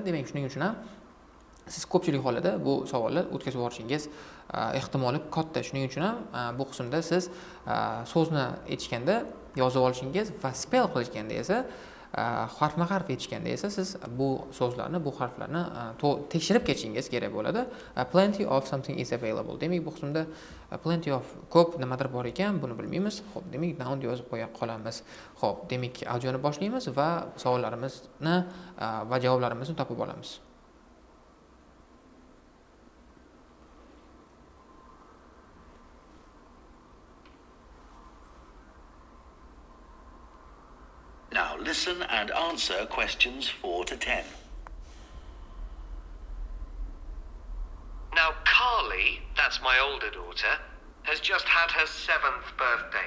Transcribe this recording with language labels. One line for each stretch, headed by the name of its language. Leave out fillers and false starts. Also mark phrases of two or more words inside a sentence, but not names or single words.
Uzbek: Demak, shuning uchun ham siz ko'pchilik holida bu savolni o'tkazib yuborishingiz ehtimoli katta. Shuning uchun ham bu qismda siz so'zni aytishganda yozib olishingiz va spell qilishganda esa harfma-harf aytishganda esa siz bu so'zlarni, bu harflarni tekshirib ketishingiz kerak bo'ladi.
English: Plenty of something is available.
Uzbek: Demak, bu qismda
English: plenty of
Uzbek: ko'p nimadir bor ekan, buni bilmaymiz. Xo'p, demak, noun yozib qo'ya qolamiz. Xo'p, demak, audioni boshlaymiz va savollarimizni va javoblarimizni topib olamiz.
English: Now listen and answer questions 4 to 10. Now, Carly, that's my older daughter, has just had her 7th birthday.